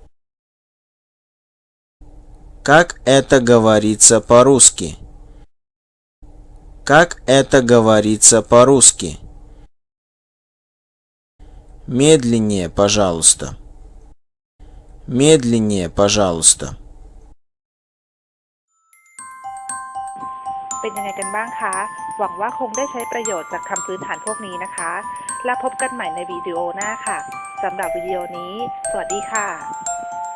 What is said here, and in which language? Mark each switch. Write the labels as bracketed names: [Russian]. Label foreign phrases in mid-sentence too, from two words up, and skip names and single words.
[Russian] Как это говорится по-русски? Как это говорится по-русски? Медленнее, пожалуйста. Медленнее, пожалуйста. [Thai] เป็นยังไงกันบ้างคะหวังว่าคงได้ใช้ประโยชน์จากคำพื้นฐานพวกนี้นะคะแล้วพบกันใหม่ในวิดีโอหน้าค่ะสำหรับวิดีโอนี้สวัสดีค่ะ